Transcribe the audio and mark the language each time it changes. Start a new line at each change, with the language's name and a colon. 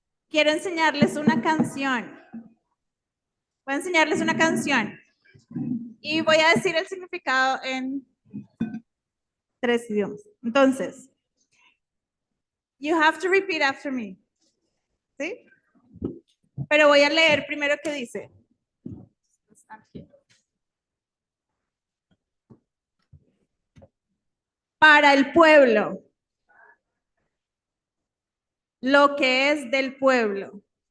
Spanish: quiero enseñarles una canción. Voy a enseñarles una canción. Y voy a decir el significado en 3 idiomas. Entonces,
English: you have to repeat after me.
Spanish: ¿Sí? Pero voy a leer primero qué dice. Para el pueblo. Lo que es del pueblo.